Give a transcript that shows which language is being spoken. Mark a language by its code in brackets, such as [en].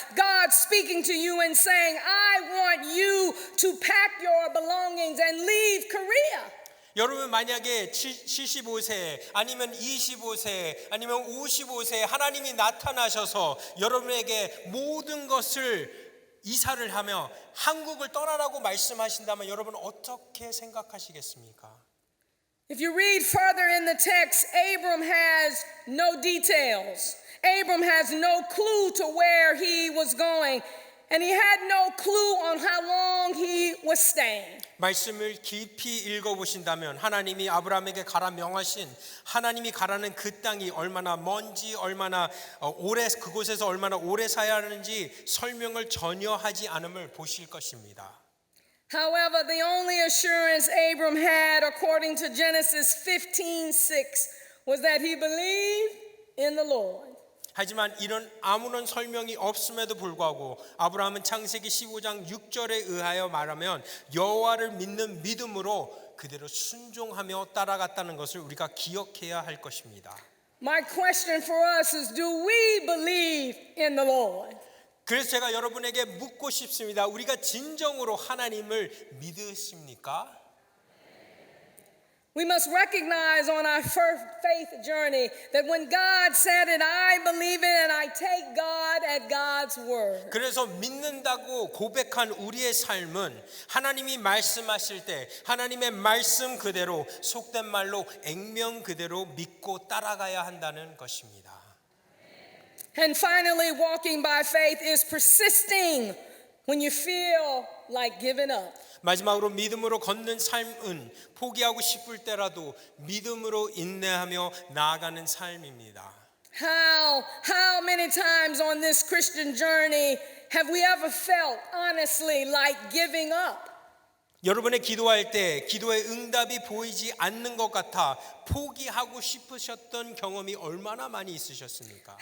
[en] God speaking to you and saying, I want you to pack your belongings and leave Korea. [ko] 여러분 만약에 75세 아니면 25세 아니면 55세 하나님이 나타나셔서 여러분에게 모든 것을 이사를 하며 한국을 떠나라고 말씀하신다면 여러분 어떻게 생각하시겠습니까? [en] If you read further in the text, Abram has no details. Abram has no clue to where he was going, and he had no clue on how long he was staying. [ko] 말씀을 깊이 읽어보신다면 하나님이 아브라함에게 가라 명하신 하나님이 가라는 그 땅이 얼마나 먼지 얼마나 오래 그곳에서 얼마나 오래 사야 하는지 설명을 전혀 하지 않음을 보실 것입니다. [en] However, the only assurance Abram had, according to Genesis 15:6, was that he believed in the Lord. [ko] 하지만 이런 아무런 설명이 없음에도 불구하고 아브라함은 창세기 15장 6절에 의하여 말하면 여호와를 믿는 믿음으로 그대로 순종하며 따라갔다는 것을 우리가 기억해야 할 것입니다. [en] My question for us is, do we believe in the Lord? [ko] 그래서 제가 여러분에게 묻고 싶습니다. 우리가 진정으로 하나님을 믿으십니까? [en] We must recognize on our first faith journey that when God said it, I believe it and I take God at God's word. [ko] 그래서 믿는다고 고백한 우리의 삶은 하나님이 말씀하실 때 하나님의 말씀 그대로 속된 말로 액면 그대로 믿고 따라가야 한다는 것입니다. [en] And finally, walking by faith is persisting when you feel like giving up. [ko] 마지막으로 믿음으로 걷는 삶은 포기하고 싶을 때라도 믿음으로 인내하며 나아가는 삶입니다. [en] How many times on this Christian journey have we ever felt honestly like giving up? [ko] 여러분의 기도할 때 기도의 응답이 보이지 않는 것 같아 포기하고 싶으셨던 경험이 얼마나 많이 있으셨습니까?